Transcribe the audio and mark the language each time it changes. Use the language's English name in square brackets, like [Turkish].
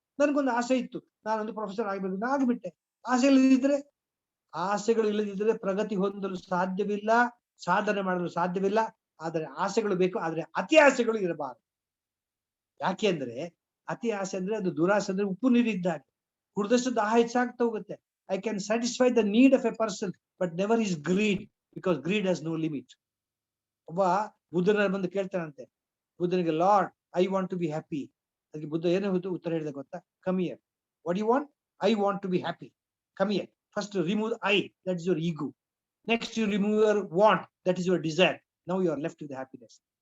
[Kannada] ನನ್ಗೊಂದು ಆಸೆ ಇತ್ತು, ನಾನೊಂದು ಪ್ರೊಫೆಸರ್ ಆಗ್ಬೇಕು, ನಾ ಆಗ್ಬಿಟ್ಟೆ. ಆಸೆಗಳು ಇಲ್ಲದಿದ್ರೆ ಪ್ರಗತಿ ಹೊಂದಲು ಸಾಧ್ಯವಿಲ್ಲ, ಸಾಧನೆ ಮಾಡಲು ಸಾಧ್ಯವಿಲ್ಲ. ಆದರೆ ಆಸೆಗಳು ಬೇಕು, ಆದ್ರೆ ಅತಿ ಆಸೆಗಳು ಇರಬಾರದು. ಯಾಕೆ ಅಂದ್ರೆ ಅತಿ ಆಸೆ ಅಂದ್ರೆ ಅದು ದುರಾಸೆ. ಅಂದ್ರೆ ಉಪ್ಪು ನೀರಿದ್ದಾಗ ಕುಡಿದಷ್ಟು ದಾಹ ಹೆಚ್ಚಾಗ್ತಾ ಹೋಗುತ್ತೆ. [English] I can satisfy the need of a person, but never his greed, because greed has no limit. [Kannada] ಒಬ್ಬ ಬುದ್ಧನ ಬಂದು ಕೇಳ್ತಾನಂತೆ, ಬುದ್ಧನಿಗೆ, [English] Lord I want to be happy. [Kannada] ಅದಕ್ಕೆ ಬುದ್ಧ ಏನೋ ಉತ್ತರ ಹೇಳಿದ ಗೊತ್ತಾ? [English] Come here. What you want? I want to be happy. Come here. First remove I, that is your ego. Next you remove your want, that is your desire. Now you are left with happiness.